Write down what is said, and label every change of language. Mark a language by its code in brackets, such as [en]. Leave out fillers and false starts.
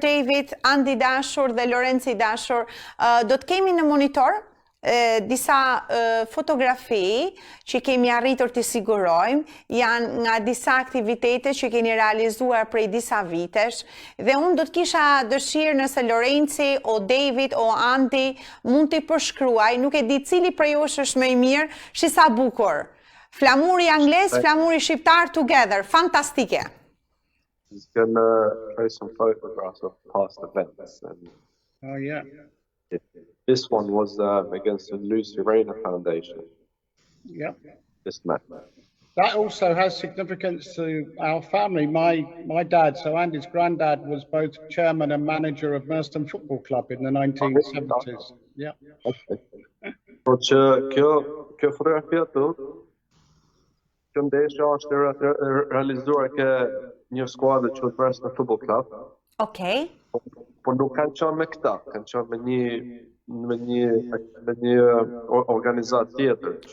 [sq] David, Andi dashur dhe Lorenc i dashur, do të kemi në monitor disa fotografi që kemi arritur të sigurojmë, janë nga disa aktivitete që keni realizuar prej disa vitesh, dhe unë do të kisha dëshirë nëse Lorenci, o David, o Andi, mund t'i përshkruaj, nuk e di cili prej jush është më i mirë, shi sa bukur. Flamuri anglez, flamuri shqiptar together, fantastike. [en] He's gonna show some photographs of past events. Oh yeah. This one was against the Lucy Rayner Foundation. Yep. This match. That also has significance to our family. My dad, so Andy's granddad, was both chairman and manager of Merstham Football Club in the 1970s. Yeah. [sq] Por që kjo fotografia që ndeshja është realizuar ke një skuadër që quhet Merstham Football Club. Okej. Por nuk kanë qenë me këta, kanë qenë me një organizat tjetër.